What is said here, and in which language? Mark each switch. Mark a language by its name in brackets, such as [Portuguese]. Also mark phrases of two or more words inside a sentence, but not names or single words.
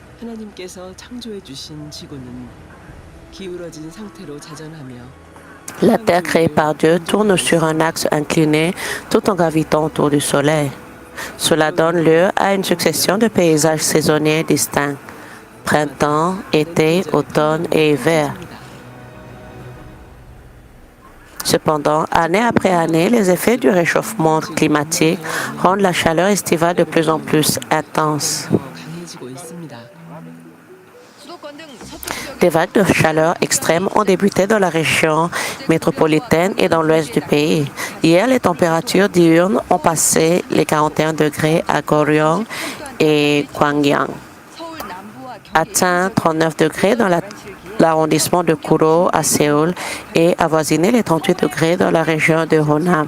[Korean] 하나님께서 창조해 주신 지구는 기울어진 상태로 자전하며 [French] La Terre créée par Dieu tourne sur un axe incliné tout en gravitant autour du Soleil. Cela donne lieu à une succession de paysages saisonniers distincts: printemps, été, automne et hiver. Cependant, année après année, les effets du réchauffement climatique rendent la chaleur estivale de plus en plus intense. [Korean] 강해지고 있습니다. [French] Des vagues de chaleur extrêmes ont débuté dans la région métropolitaine et dans l'ouest du pays. Hier, les températures diurnes ont passé les 41 degrés à Goryeo et Gwangyang, atteint 39 degrés dans l'arrondissement de Kuro à Séoul et avoisiné les 38 degrés dans la région de Honam.